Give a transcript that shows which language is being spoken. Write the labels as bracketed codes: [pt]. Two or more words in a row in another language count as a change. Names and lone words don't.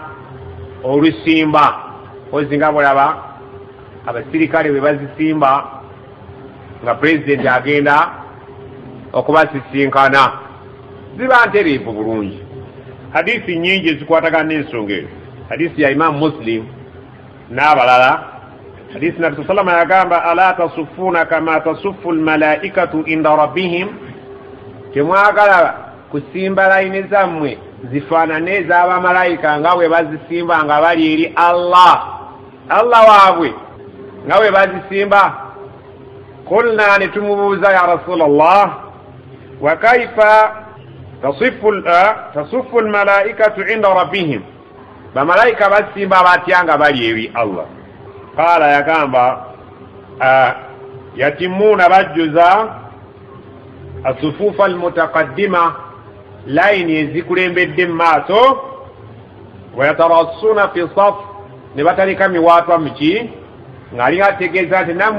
[lg] olusimba ozinga bulaba abasirikale bwe bazisimba nga pulezidenti agenda okubasisinkana ziba ntereevu bulungi hadisi nyingi zikwatagana n'ensonga eyo hadisi ya Imam Muslim n'abalala hadisi Nabi [ar] صلى الله عليه وسلم [lg] yagamba [ar] ألا تصفون كما تصف الملائكة عند ربهم [lg] temwagala kusimba layini zammwe zifaanane ez'abamalayika nga bwe bazisimba nga bali eri Allah waabwe nga bwe bazisimba kulna ne tumubuuza [ar] يا رسول الله وكيف تصف الملائكة عند ربهم [lg] bamalayika basimba batya nga bali eri Allah qala yagamba yatimuna bajjuza [ar] الصفوف المتقدمة [lg] layini ezikulembedde mu maaso [ar] ويتراصون في الصف [lg] ne batalika miwaatwa muki ng'ali ategeeza nti nammwe